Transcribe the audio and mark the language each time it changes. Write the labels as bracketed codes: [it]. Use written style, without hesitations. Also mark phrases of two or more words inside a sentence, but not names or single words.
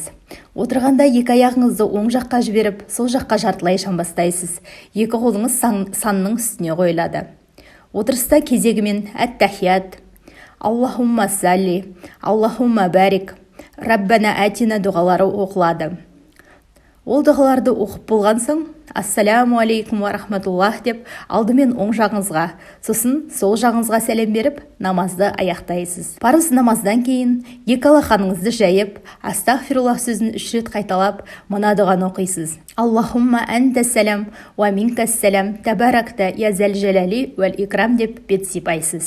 [kk] Отырғанда 2 аяғыңызды оң жаққа жіберіп, сол жаққа жартылай жамбастайсыз. 2 қолыңыз санның үстіне қойылады. Отырыста кезегімен әт-тахият, Аллахумма салли, Аллахумма барик, Раббана атина дұғалары оқылады. Ол дұғаларды оқып болған соң [ar] السلام عليكم ورحمة الله [kk] деп алдымен оң жағыңызға, сосын сол жағыңызға сәлем беріп намазды аяқтайсыз. Парыз намаздан кейін екі алақаныңызды жайып астағфируллах сөзін 3 рет қайталап мына дұғаны оқисыз. [ar] اللهم أنت السلام ومنك السلام تباركت يا ذا الجلال والإكرام [kk] деп бет сипайсыз.